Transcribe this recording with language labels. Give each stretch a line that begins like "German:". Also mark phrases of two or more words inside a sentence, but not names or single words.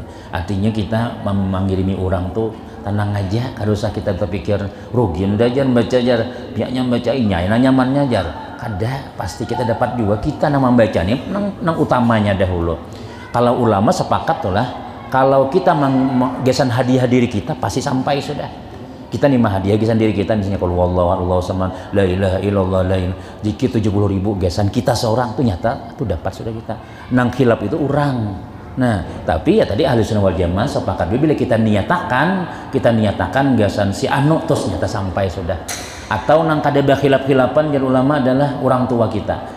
Banjar: Artinya kita mengirimi orang tuh tenang aja, kada usah kita terpikir rugi udah jar baca jar pihaknya baca inya nyamannya jar, kada pasti kita dapat juga, kita nama bacanya nang utamanya dahulu. Kalau ulama sepakat tuh lah, kalau kita menggesan hadiah diri kita pasti sampai sudah. Kita nih hadiah gesan diri kita, misalnya kalau
Arabic: wallahu samad la ilaha illallah la ilaha,
Banjar: jiki 70.000 gesan kita seorang tuh nyata tuh dapat sudah kita. Nang khilaf itu orang. Nah, tapi ya tadi ahli sunnah wal jamaah sepakat bila kita niatakan gesan si anu terus nyata sampai sudah. Atau nang kada khilaf-khilapan jar ulama adalah orang tua kita.